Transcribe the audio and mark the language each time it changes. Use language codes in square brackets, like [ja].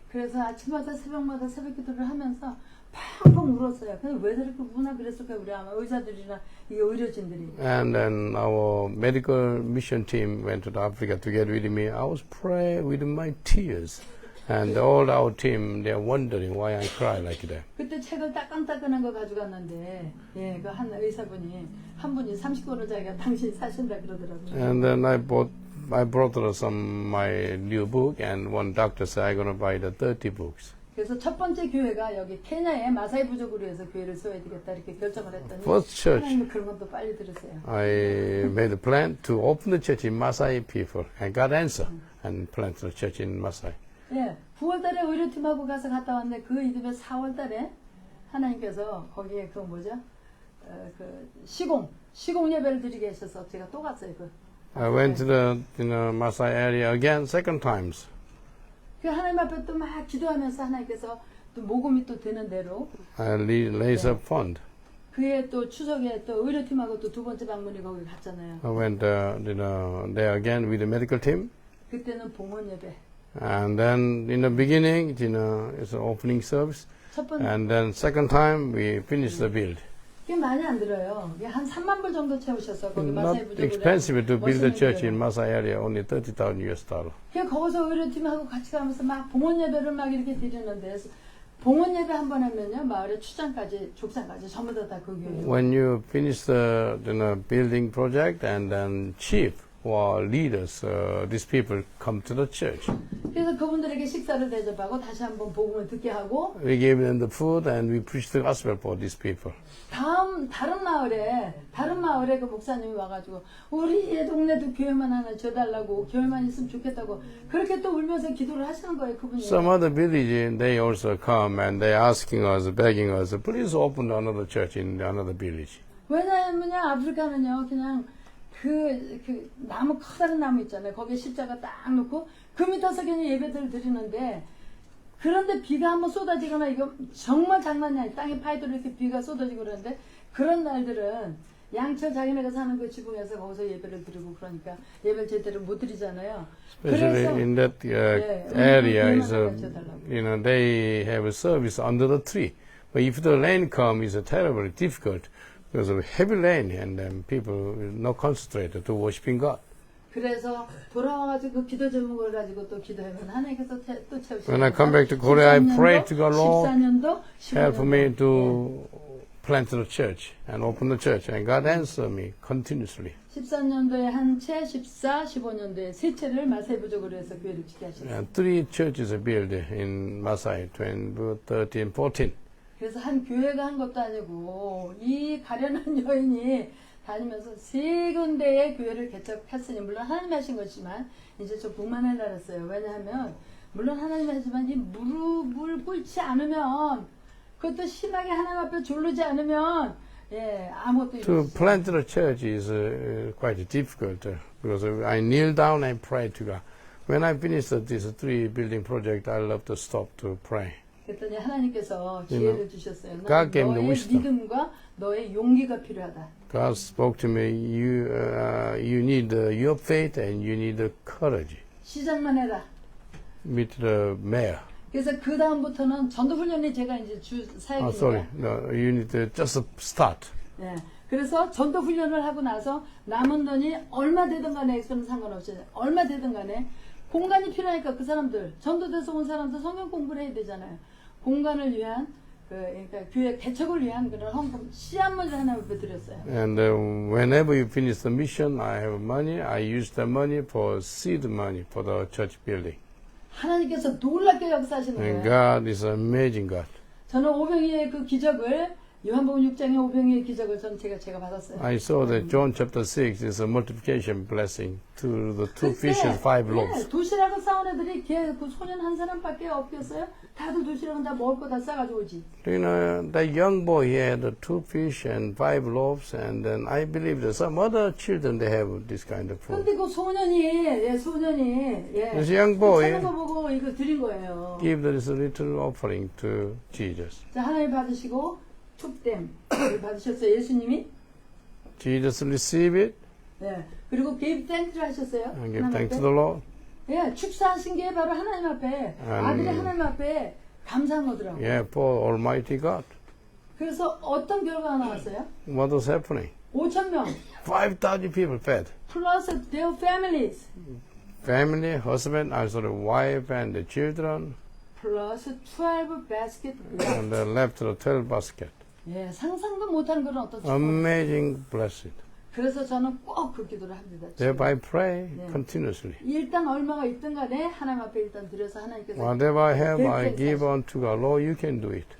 [ko] 그래서 아침마다 새벽마다 새벽 기도를 하면서 펑펑 울었어요. 근데 왜 저렇게 우나 그랬을까요? 우리 아마 의사들이나 이 의료진들이. [en] And then our medical mission team went to Africa together with me. I was praying with my tears. And all our team, they're wondering why I cry like that. [ko] 그때 책을 따끈따끈한 거 가져갔는데, 그 한 의사분이, 한 분이 30권을 자기가 당신 사신다 그러더라고요. [en] And then I brought her my new book, and one doctor said I'm going to buy the 30 books. [ko] 그래서 첫 번째 교회가 여기 케냐의 마사이 부족으로 해서 교회를 세워야 되겠다 이렇게 결정을 했더니 [en] First church, [ko] 하나님은 그런 것도 빨리 들으세요. [en] I made a plan to open the church in Maasai people, and got answer, and plant the church in Maasai. [ko] 9월달에 의료팀하고 가서 갔다 왔는데 그 이듬해 4월달에 하나님께서 거기에 그 뭐죠? 그 시공 예배를 드리게 하셔서 제가 또 갔어요. [en] I went to the Maasai area again, second times. [ko] 그 하나님 앞에 또 막 기도하면서 하나님께서 또 모금이 또 되는 대로 [en] I raised a fund. [ko] 그해 또 추석에 또 의료팀하고 또 두 번째 방문이 거기 갔잖아요. [en] I went there again with the medical team. [ko] 그때는 봉헌 예배. [en] And then in the beginning, it's an opening service. [ko] 첫 번째 [en] And then second time, we finished the build. [ko] 꽤 많이 안 들어요. 한 3만 불 정도 채우셔서 거기 마사이 [en] Not [ko] 부족으로 [en] expensive to build a church in [ko] 멋있는 [en] Maasai area, only $30,000. [ko] 그냥 거기서 의료팀하고 같이 가면서 막 봉헌 예배를 막 이렇게 드리는데 봉헌 예배 한 번 하면요 마을의 추장까지 족장까지 전부 다 그 교회예요. [en] When you finish the building project, and then chief or leaders, these people come to the church. [ko] 그래서 그분들에게 식사를 대접하고 다시 한번 복음을 듣게 하고 [en] We gave them the food, and we preached the gospel for these people. [ko] 다른 마을에 그 목사님이 와가지고 우리 동네도 교회만 하나 줘달라고 교회만 있으면 좋겠다고 그렇게 또 울면서 기도를 하시는 거예요 그분이. [en] Some other village, they also come and they asking us, begging us, please open another church in another village. [ko] 왜냐하면요 아프리카는요 그냥 그 나무 커다란 나무 있잖아요. 거기에 십자가 딱 놓고 그 밑에서 그냥 예배들 드리는데 그런데 비가 한번 쏟아지거나 이거 정말 장난이 아니에요. 땅에 파이도로 이렇게 비가 쏟아지고 그러는데 그런 날들은 양철 자기네가 사는 그 지붕에서 거기서 예배를 드리고 그러니까 예배를 제대로 못 드리잖아요. [en] Especially [ko] 그래서 [en] in that area, is they have a service under the tree. But if the rain comes, it's terribly difficult because of heavy rain, and then people will not concentrate to worshiping God. [ko] 그래서 돌아와가지고 그 기도 제목을 가지고 또 기도하면 하나님께서 또 채우시고. [en] When I come back to Korea, I pray to God, Lord, [ko] 14년도, [en] help me to plant the church and open the church, and God answer me continuously. [ko] 13년도에 한 채, 14, 15년도에 세 채를 마사이 부족으로 해서 교회를 짓게 하셨어요. [en] And 3 churches are built in Maasai, 12, 13, 14. [ko] 그래서 한 교회가 한 것도 아니고 이 가련한 여인이 다니면서 3군데의 교회를 개척했으니 물론 하나님이 하신 것이지만 이제 좀 복만을 달았어요. 왜냐하면 물론 하나님이 하지만 이 무릎을 꿇지 않으면 그것도 심하게 하나님 앞에 졸르지 않으면 아무것도 [en] To [ko] 이루어지지 [en] plant the church is quite difficult because I kneel down and pray to God. When I finish this 3 building project, I love to stop to pray. [ko] 그랬더니 하나님께서 기회를 주셨어요. [en] God gave me [ko] 너의 [en] the wisdom. [ko] 믿음과 너의 용기가 필요하다. [en] God spoke to me, you need your faith and you need the courage. [ko] 시작만 해라. [en] With the mayor. [ko] 그래서 그 다음부터는 전도 훈련이 제가 이제 주 사역이니까. [en] Sorry, no, you need to just start. [ko] 네. 그래서 전도 훈련을 하고 나서 남은 돈이 얼마 되든 간에 그건 상관없이 얼마 되든 간에 공간이 필요하니까 그 사람들 전도돼서 온 사람들 성경 공부를 해야 되잖아요. 공간을 위한 그러니까 교회 개척을 위한 그런 헌금 씨앗물을 하나 앞에 드렸어요. [en] And whenever you finish the mission, I have money. I use the money for seed money for the church building. [ko] 하나님께서 놀랍게 역사하시는 [en] And [ko] 거예요. [en] God is an amazing God. [ko] 저는 오병이의 그 기적을 요한복음 6장의 오병이의 기적을 저는 제가 받았어요. [en] I saw that John chapter 6 is a multiplication blessing to the 2 fish and 5 loaves. [ko] 도시락을 싸온 애들이 그 소년 한 사람밖에 없겠어요? 다들 도시락은 다 먹을 거 다 싸가지고 오지. [en] You know, the young boy he had 2 fish and 5 loaves, and then I believe that some other children they have this kind of food. [ko] 근데 그 소년이 [en] This young boy [ko] 찾는 거 보고 이거 드린 거예요. [en] give this little offering to Jesus. [ko] 자, 하나님 받으시고 축댐 받으셨어요. 예수님이. [en] Jesus received it [ko] 네. 그리고 [en] give thanks [ko] 를 하셨어요. [en] and give [ko] 하나님 [en] thanks [ko] 앞에. [en] to the Lord. [ko] 예, 축사하신 게 바로 하나님 앞에 아들이 하나님 앞에 감사한 거더라고요. [en] Yeah, for Almighty God. [ko] 그래서 어떤 결과가 나왔어요? [en] What was happening? [ko] 5,000명 [en] 5,000 people fed. [ko] 플러스 [en] their families Family, husband, also the wife and the children, [ko] 플러스 [en] 12 basket and left the 12 basket. [ko] 예, 상상도 못한 그런 어떤 축복. [en] Amazing blessing. [ko] 그래서 저는 꼭 그 기도를 합니다. [en] Thereby pray [ko] 네. [en] continuously. [ko] 일단 얼마가 있든 간에 하나님 앞에 일단 드려서 하나님께서 [en] Whatever I have, I Thank you. give unto God. Lord, you can do it.